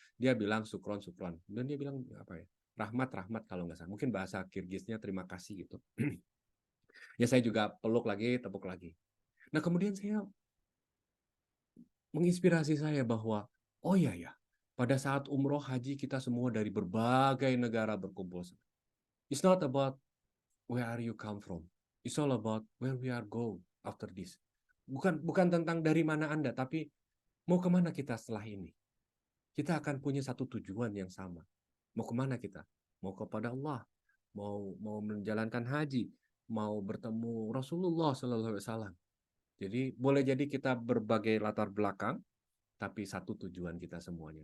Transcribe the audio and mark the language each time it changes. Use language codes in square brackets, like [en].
[id] Dia bilang sukron, sukron. Kemudian dia bilang apa ya? Rahmat, rahmat kalau nggak salah. Mungkin bahasa Kirgisnya terima kasih gitu. Ya saya juga peluk lagi, tepuk lagi. Nah kemudian saya menginspirasi saya bahwa, oh iya ya, pada saat umroh haji kita semua dari berbagai negara berkumpul. [en] It's not about where are you come from. It's all about where we are go after this. [id] Bukan tentang dari mana Anda, tapi mau kemana kita setelah ini. Kita akan punya satu tujuan yang sama. Mau kemana kita? Mau kepada Allah, mau menjalankan haji, mau bertemu Rasulullah Sallallahu Alaihi Wasallam. Jadi boleh jadi kita berbagai latar belakang, tapi satu tujuan kita semuanya.